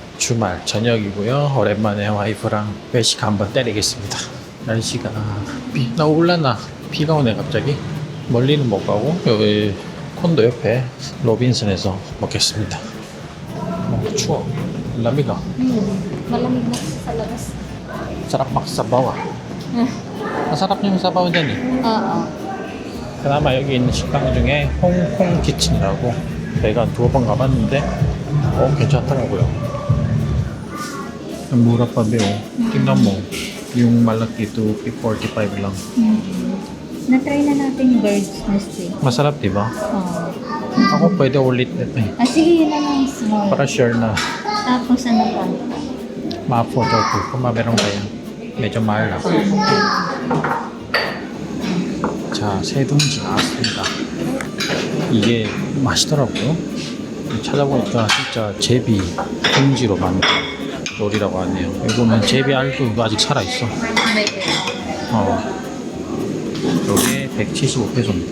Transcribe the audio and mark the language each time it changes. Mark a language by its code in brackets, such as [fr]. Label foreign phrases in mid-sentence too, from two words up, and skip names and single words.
[ko] 주말 저녁이고요. 오랜만에 와이프랑 외식 한번 때리겠습니다. 날씨가 올라나 비가 오네 갑자기. 멀리는 못 가고 여기 콘도 옆에 로빈슨에서 먹겠습니다. 추워. [tl] lamig. Malamig na sa labas. Sarap maksabaw. masarap yung sabaw dyan eh. Oo. [ko] 그나마 여기 있는 식당 중에 홍콩 키친이라고 제가 2번 가봤는데 괜찮더라고요. [tl] murah pa be oh. Tingnan mo yung malaki to 45 lang. Na-try na natin yung [en] bird's nest [tl] eh. Masarap diba? Oo. Ako pwede ulit nito eh. Sige, yun na lang small. Para sure na Tapos ano pa? ma-photo ko kung meron kaya. medyo mahal lang. [ko] 자, 새 둥지 나왔습니다. 이게 맛있더라고요. 찾아보니까 진짜 제비 둥지로 만든 요리라고 하네요. 이거는 제비 알도 아직 살아있어. 요게 175페소입니다.